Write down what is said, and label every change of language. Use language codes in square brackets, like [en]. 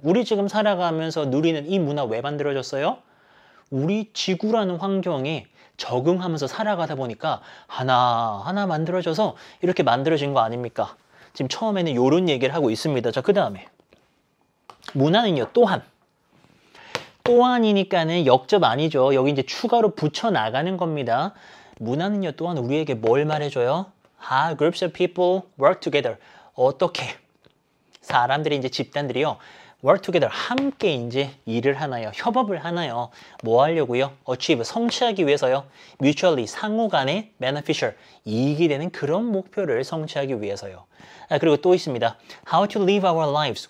[ko] 우리 지금 살아가면서 누리는 이 문화 왜 만들어졌어요? 우리 지구라는 환경에 적응하면서 살아가다 보니까 하나 만들어져서 이렇게 만들어진 거 아닙니까? 지금 처음에는 이런 얘기를 하고 있습니다. 자, 그 다음에 문화는요, 또한이니까는 역접 아니죠. 여기 이제 추가로 붙여 나가는 겁니다. 문화는요, 또한 우리에게 뭘 말해줘요? [en] Groups of people work together. [ko] 어떻게? 사람들이 이제 집단들이요, [en] work together. [ko] 함께 이제 일을 하나요? 협업을 하나요? 뭐 하려고요? achieve. 성취하기 위해서요. mutually. 상호 간에 beneficial. 이익이 되는 그런 목표를 성취하기 위해서요. 그리고 또 있습니다. [en] How to live our lives.